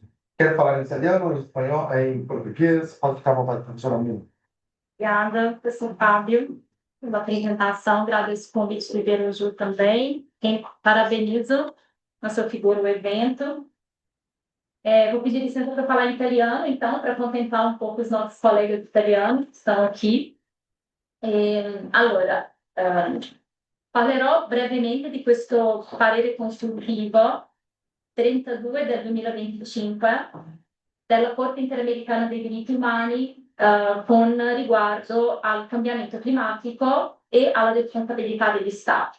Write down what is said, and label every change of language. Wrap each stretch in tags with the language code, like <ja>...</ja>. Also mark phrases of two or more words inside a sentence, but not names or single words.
<pt>Quer falar em italiano, em espanhol, em português? Pode ficar à vontade, professora Mina. Obrigada, professor Fábio, pela apresentação. Agradeço o convite do Libero Júri também. Parabenizo na sua figura o evento. Vou pedir licença para falar em italiano, então, para contemplar</pt> <it>un po'</it> <pt>os nossos colegas</pt> <it>italiani che stanno</it> <pt>aqui.</pt> <it>Allora, parlerò brevemente di questo parere consultivo 32 del 2025 della Corte Interamericana dei Diritti Umani con riguardo al cambiamento climatico e alla responsabilità degli Stati.</it>